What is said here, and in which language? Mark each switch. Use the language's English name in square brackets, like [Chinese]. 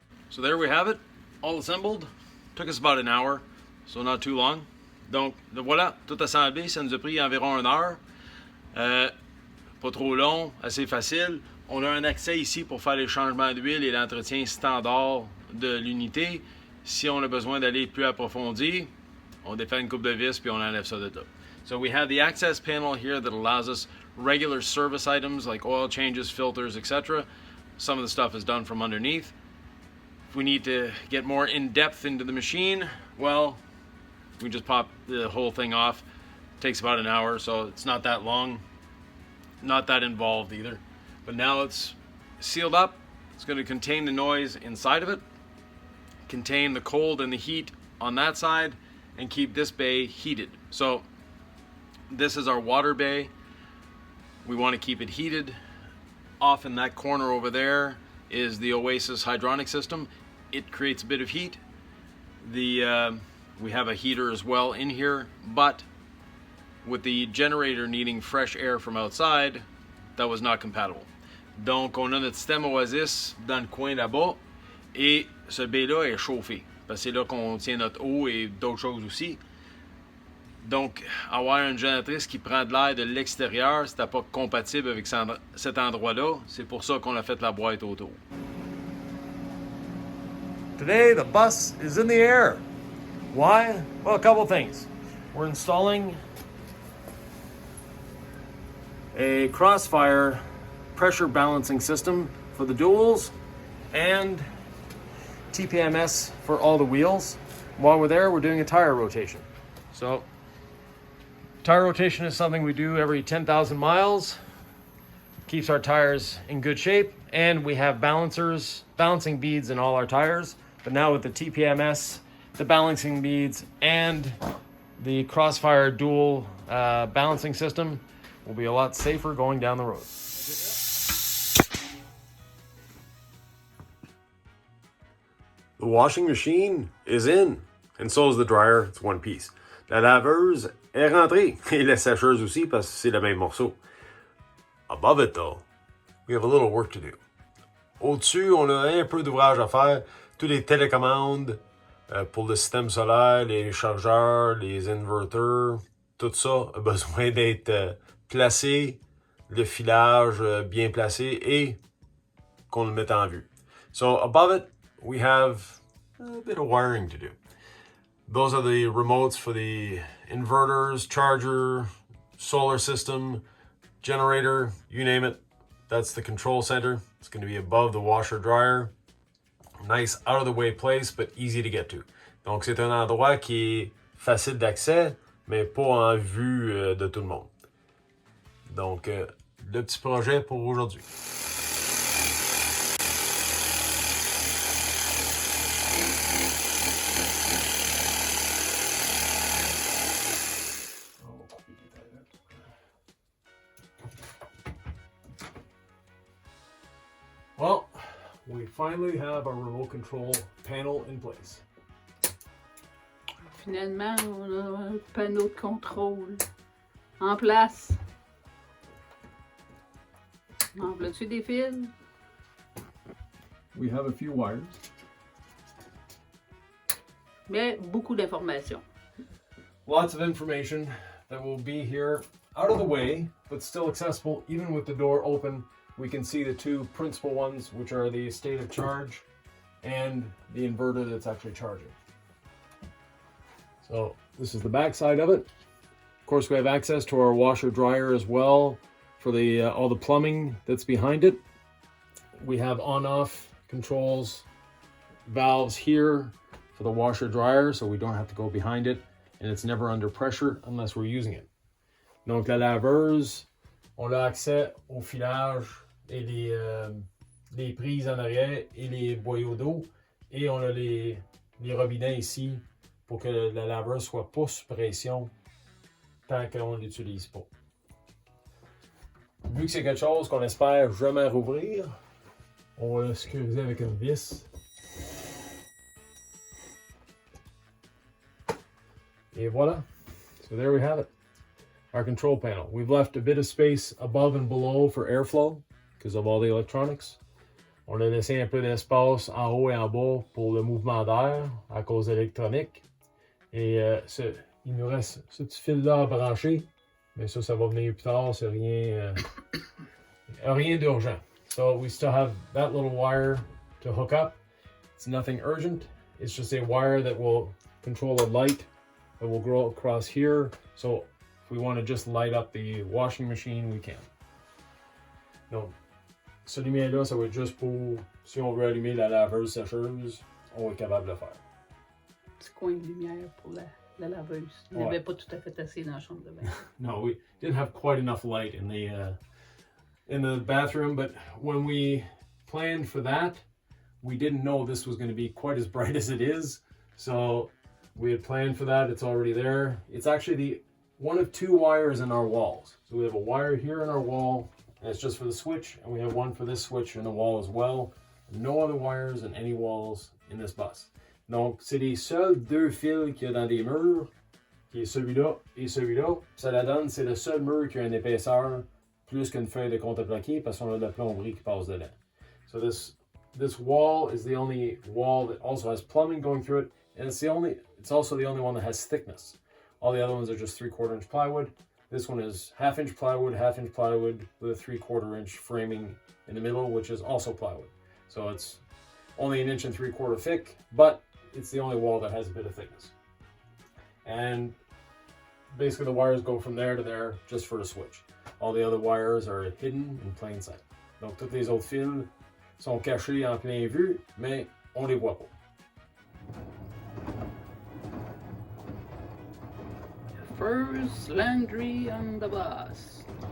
[English] So there we have it, all assembled. Took us about an hour, so not too long. [French] Donc voilà, tout assemblé, ça nous a pris environ 1 heure. Pas trop long, assez facile. On a un accès ici pour faire les changements d'huile et l'entretien standard de l'unité. Si on a besoin d'aller plus approfondi, on défait une coupe de vis puis on enlève ça de là. [English] So we have the access panel here that allows us regular service items like oil changes, filters, etc. Some of the stuff is done from underneath. If we need to get more in-depth into the machine, well, we just pop the whole thing off. It takes about an hour, so it's not that long, not that involved either. But now it's sealed up. It's going to contain the noise inside of it, contain the cold and the heat on that side, and keep this bay heated. So this is our water bay. We want to keep it heated. Off in that corner over there is the Oasis hydronic system. It creates a bit of heat. We have a heater as well in here, but with the generator needing fresh air from outside, that was not compatible. [French] Donc on a notre système Oasis dans le coin là-bas, et ce baie-là est chauffé, parce que c'est là qu'on tient notre eau et d'autres choses aussi. Donc, avoir une génératrice qui prend de l'air de l'extérieur, c'était pas compatible avec cet endroit-là. C'est pour ça qu'on a fait la boîte autour. [English] Today, the bus is in the air. Why? Well, a couple things. We're installing a crossfire pressure balancing system for the duals and TPMS for all the wheels. While we're there, we're doing a tire rotation. So, tire rotation is something we do every 10,000 miles. Keeps our tires in good shape, and we have balancing beads in all our tires. But now with the TPMS, the balancing beads, and the Crossfire dual balancing system, will be a lot safer going down the road. The washing machine is in, and so is the dryer. It's one piece. [French] La laveuse est rentrée, et la sécheuse aussi, parce que c'est le même morceau. [English] Above it, though, we have a little work to do. [French] Au-dessus, on a un peu d'ouvrage à faire. Toutes les télécommandes pour le système solaire, les chargeurs, les inverters, tout ça a besoin d'être placé, le filage bien placé et qu'on le mette en vue. [English] So above it, we have a bit of wiring to do. Those are the remotes for the inverters, charger, solar system, generator, you name it. That's the control center. It's going to be above the washer dryer. Nice out of the way place, but easy to get to. [French] Donc c'est un endroit qui est facile d'accès, mais pas en vue de tout le monde. Donc le petit projet pour aujourd'hui. [English] Well, we finally have our remote control panel in place. [French] Finalement, on a un panneau de contrôle en place. En veux-tu des fils? [English] We have a few wires. [French] Mais beaucoup d'informations. [English] Lots of information that will be here out of the way, but still accessible even with the door open. We can see the two principal ones, which are the state of charge and the inverter that's actually charging. So this is the back side of it. Of course, we have access to our washer dryer as well for the all the plumbing that's behind it. We have on-off controls, valves here for the washer dryer, so we don't have to go behind it, and it's never under pressure unless we're using it. [French] Donc la laveuse, on a accès au filage et les prises en arrière et les boyaux d'eau, et on a les robinets ici pour que la laveuse soit pas sous pression tant qu'on ne l'utilise pas. Vu que c'est quelque chose qu'on espère jamais rouvrir, on va le sécuriser avec une vis. Et voilà. [English] So there we have it. Our control panel. We've left a bit of space above and below for airflow because of all the electronics. [French] On a laissé un peu d'espace en haut et en bas pour le mouvement d'air à cause de l'électronique. Et il nous reste ce petit fil-là à brancher. Mais ça va venir plus tard. C'est rien d'urgent. [English] So we still have that little wire to hook up. It's nothing urgent. It's just a wire that will control a light that will go across here. So if we want to just light up the washing machine, we can. [French] Donc, ce lumière-là, ça va être juste pour, si on veut allumer la laveuse sécheuse, on est capable de le faire. Petit coin de lumière pour la laveuse. Il n'y avait pas tout à fait assez dans la chambre de bain. [English] No, we didn't have quite enough light in the bathroom, but when we planned for that, we didn't know this was going to be quite as bright as it is. So we had planned for that. It's already there. It's actually one of two wires in our walls. So we have a wire here in our wall, and it's just for the switch, and we have one for this switch in the wall as well. No other wires in any walls in this bus. [French] Donc, c'est les seuls deux fils qu'il y a dans des murs, qui est celui-là et celui-là. Ça la donne, c'est le seul mur qui a une épaisseur plus qu'une feuille de contreplaqué parce qu'on a de la plomberie qui passe dedans. [English] So this wall is the only wall that also has plumbing going through it, and it's also the only one that has thickness. All the other ones are just 3/4 inch plywood. This one is half-inch plywood with a 3/4 inch framing in the middle, which is also plywood. So it's only 1 3/4 inches thick, but it's the only wall that has a bit of thickness. And basically the wires go from there to there just for the switch. All the other wires are hidden in plain sight. [French] Donc tous les autres fils sont cachés en plein vue, mais on les voit pas. [English] First laundry on the bus.